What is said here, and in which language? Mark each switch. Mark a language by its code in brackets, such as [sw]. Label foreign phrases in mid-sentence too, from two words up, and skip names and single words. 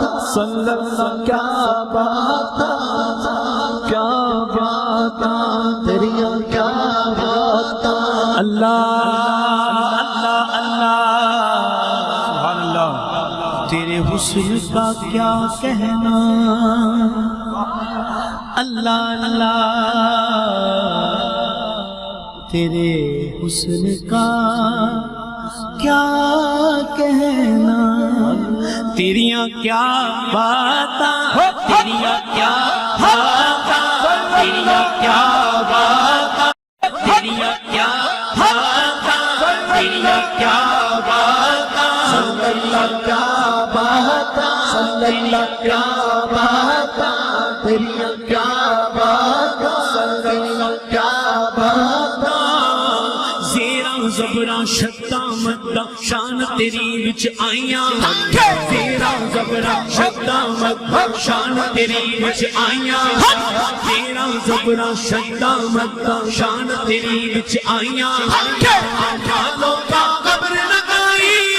[ar] صلی اللہ [ur] کیا بات کیا بات تیری کیا بات اللہ اللہ اللہ [ar] سبحان اللہ [ur] تیرے حسن کا کیا کہنا اللہ اللہ تیرے حسن کا کیا کہنا [pa] تیریاں کیا باتاں تیریاں کیا باتاں تیریاں کیا باتاں تیریاں کیا باتاں تیریاں کیا باتاں [ar] صلی اللہ [pa] کیا باتاں [ar] صلی اللہ [pa] کیا باتاں تیریاں کیا باتاں [ar] صلی اللہ [pa] کیا باتاں زبراں شداں مداں شان تیری وچ آئیاں تیرا زبراں شداں مداں شان تیری وچ آئیاں تیرا زبراں شداں مداں شان تیری وچ آئیاں [ur] آنکھوں کا قبر لگائی